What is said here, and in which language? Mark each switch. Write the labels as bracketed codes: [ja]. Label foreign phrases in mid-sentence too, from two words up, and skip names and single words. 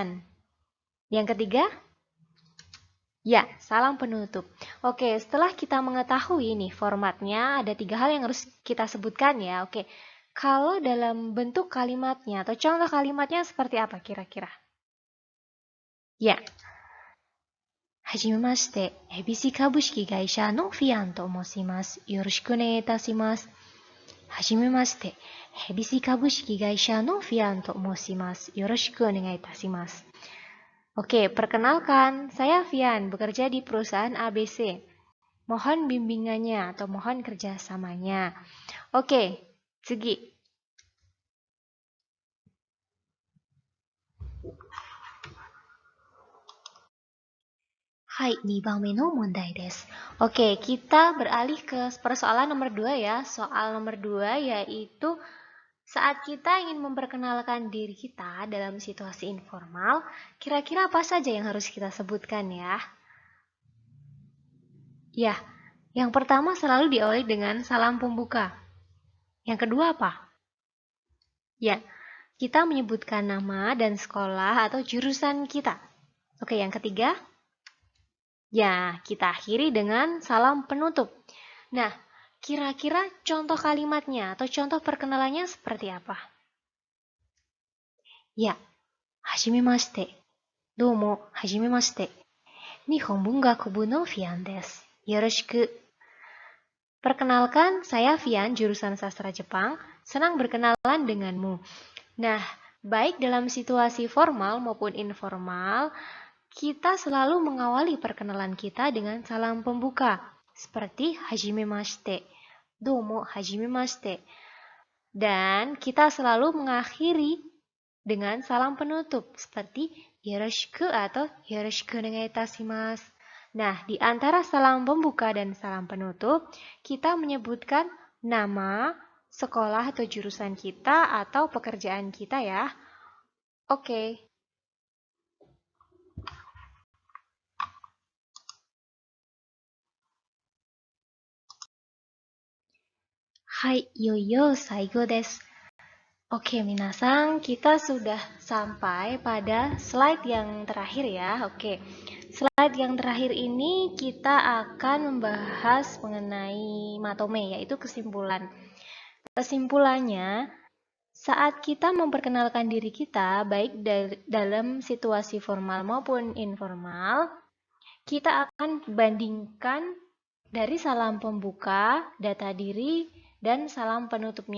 [id] Yang ketiga, ya, salam penutup. Oke, setelah kita mengetahui nih formatnya, ada 3 hal yang harus kita sebutkan ya. Oke, kalau dalam bentuk kalimatnya atau contoh kalimatnya seperti apa kira-kira? Ya, [ja] はじめまして、ABC株式会社のFianと申します. よろしくお願いいたします. はじめまして、ABC株式会社のFianと申します. よろしくお願いいたします. [id] Oke, perkenalkan, saya Fian, bekerja di perusahaan ABC. Mohon bimbingannya atau mohon kerjasamanya. [ja] Oke, 次。はい, 2 番目の問題です. [id] Oke, kita beralih ke persoalan nomor 2 ya. Soal nomor 2 yaitu saat kita ingin memperkenalkan diri kita dalam situasi informal, kira-kira apa saja yang harus kita sebutkan ya? Ya, yang pertama selalu diawali dengan salam pembuka. Yang kedua apa? Ya, kita menyebutkan nama dan sekolah atau jurusan kita. Oke, yang ketiga? Ya, kita akhiri dengan salam penutup. Nah, kira-kira contoh kalimatnya atau contoh perkenalannya seperti apa? Ya, [ja] hajimemashite. どうも、はじめまして。日本文学部のFianです. Yoroshiku. [id] Perkenalkan, saya Fian, jurusan sastra Jepang. Senang berkenalan denganmu. Nah, baik dalam situasi formal maupun informal, kita selalu mengawali perkenalan kita dengan salam pembuka, seperti hajimemashite, [ja] どうもはじめまして. [id] Dan kita selalu mengakhiri dengan salam penutup, seperti yoroshiku atau [ja] よろしくお願いいたします. [id] Nah, di antara salam pembuka dan salam penutup, kita menyebutkan nama, sekolah atau jurusan kita, atau pekerjaan kita ya. [ja] Oke. はい、ようよう最後です. [id] Oke, minasang, kita sudah sampai pada slide yang terakhir ya. Oke, slide yang terakhir ini kita akan membahas mengenai matome, yaitu kesimpulan. Kesimpulannya, saat kita memperkenalkan diri kita, baik dalam situasi formal maupun informal, kita akan bandingkan dari salam pembuka, data diri, dan salam penutupnya.